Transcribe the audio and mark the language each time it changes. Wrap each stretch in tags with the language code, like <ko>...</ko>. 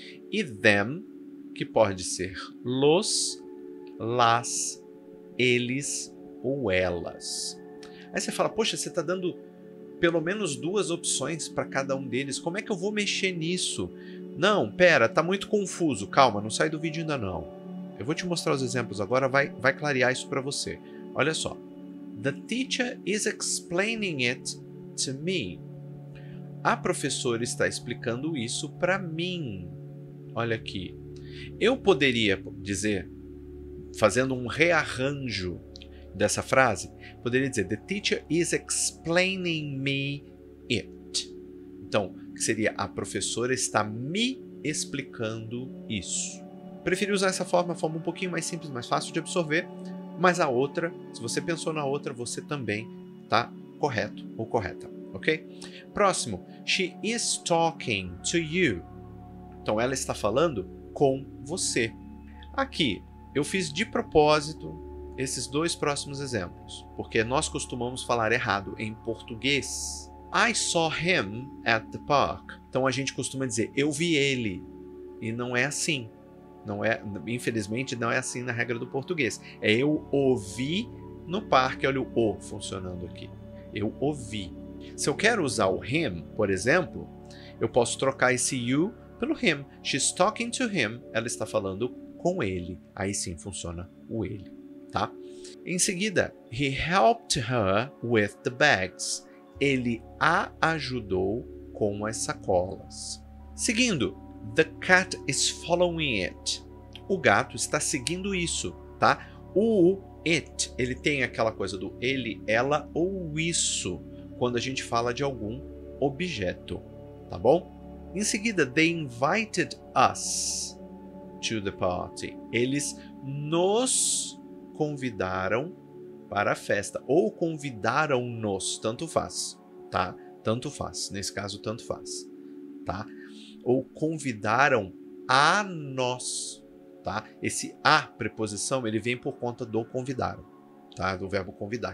<pt>E them, que pode ser los, las, eles ou elas. Aí você fala, poxa, você está dando pelo menos 2 opções para cada um deles. Como é que eu vou mexer nisso? Não, pera, tá muito confuso. Calma, não sai do vídeo ainda não. Eu vou te mostrar os exemplos agora, vai clarear isso para você. Olha só.</pt> <en>The teacher is explaining it to me.</en> <pt>A professora está explicando isso para mim. Olha aqui. Eu poderia dizer, fazendo um rearranjo dessa frase, poderia dizer</pt> <en>The teacher is explaining me it.</en> <pt>Então, seria a professora está me explicando isso. Preferi usar essa forma, a forma um pouquinho mais simples, mais fácil de absorver, mas a outra, se você pensou na outra, você também está correto ou correta, ok? Próximo,</pt> <en>she is talking to you.</en> <pt>Então, ela está falando com você. Aqui, eu fiz de propósito esses 2 próximos exemplos, porque nós costumamos falar errado em português.</pt> <en>I saw him at the park.</en> <pt>Então, a gente costuma dizer, eu vi ele. E não é assim. Não é, infelizmente, não é assim na regra do português. É eu ouvi no parque. Olha o O funcionando aqui. Eu ouvi. Se eu quero usar o him, por exemplo, eu posso trocar esse you pelo him.</pt> <en>She's talking to him.</en> <pt>Ela está falando com ele. Aí sim funciona o ele, tá? Em seguida,</pt> <en>he helped her with the bags.</en> <pt>Ele a ajudou com as sacolas. Seguindo,</pt> <en>the cat is following it.</en> <pt>O gato está seguindo isso, tá? O it, ele tem aquela coisa do ele, ela ou isso, quando a gente fala de algum objeto, tá bom? Em seguida,</pt> <en>they invited us to the party.</en> <pt>Eles nos convidaram para a festa, ou convidaram-nos, tanto faz, tá? Tanto faz, nesse caso, tanto faz, tá? Ou convidaram a nós, tá? Esse a preposição, ele vem por conta do convidaram, tá? Do verbo convidar.</pt>